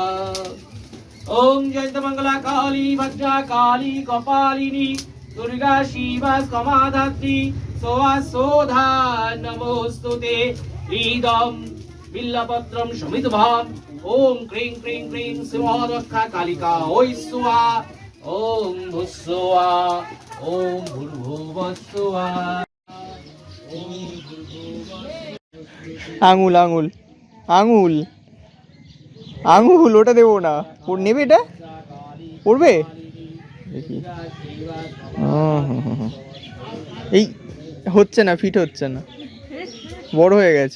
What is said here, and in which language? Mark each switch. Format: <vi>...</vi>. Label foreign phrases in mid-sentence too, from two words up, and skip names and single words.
<sa>ओम जयंत मंगला काली भद्रा काली कपालिनी दुर्गा शिवा समाधात्री सोवा सोधा नमोस्तुते। इदं बिल्लपत्रं समिद्भवम् ओम क्रीं क्रीं क्रीं श्रीमद् रक्षा कालिकाय स्वाहा। ओम भुस्वा ओम भूर्भुवः स्वाहा।</sa> <bn>আঙুল আঙুল আঙুল আঙুল, ওটা দেবো না। ওর নেবে, এটা পড়বে দেখি। এই হচ্ছে না, ফিট হচ্ছে না, বড় হয়ে গেছে।</bn>